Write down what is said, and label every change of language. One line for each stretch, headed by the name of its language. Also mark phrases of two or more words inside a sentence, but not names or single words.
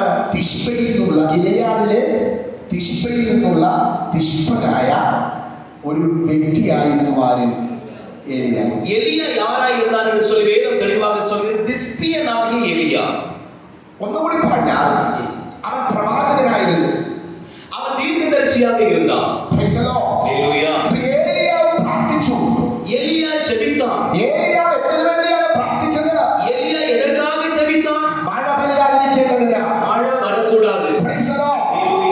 Malayalam: തിശ്ബയിൽ നിന്നുള്ള, ഗിലെയാദിലെ തിശ്ബയിൽ നിന്നുള്ള തിശ്ബനായ ഒരു വ്യക്തിയായിരുന്നു ആര്? ഏലിയാവ്.
Tamil: எலியா யாராய் இருந்தான் என்று சொல்லி வேதம் தெளிவாக சொல்கிறது. திஸ்பியனாகிய எலியா.
Malayalam: ഒന്നുകൂടി പറഞ്ഞാൽ അവൻ പ്രവാചകനായിരുന്നു.
Tamil: அவன் தீர்க்கதரிசியாக இருந்தான். ஹalleluya.
Malayalam: ഏലിയാവ് പ്രാർത്ഥിച്ചു.
Tamil: எலியா ஜெபித்தான்.
Malayalam: ഏലിയാവ് എന്തിനു വേണ്ടിയാണ് പ്രാർത്ഥിച്ചത്?
Tamil: எலியா எதற்காக ஜெபித்தான்?
Malayalam: മഴ പെയ്യാതിരിക്കേണ്ടതിന്.
Tamil: மழை வரக்கூடாது.
Malayalam: ഹല്ലേലൂയ.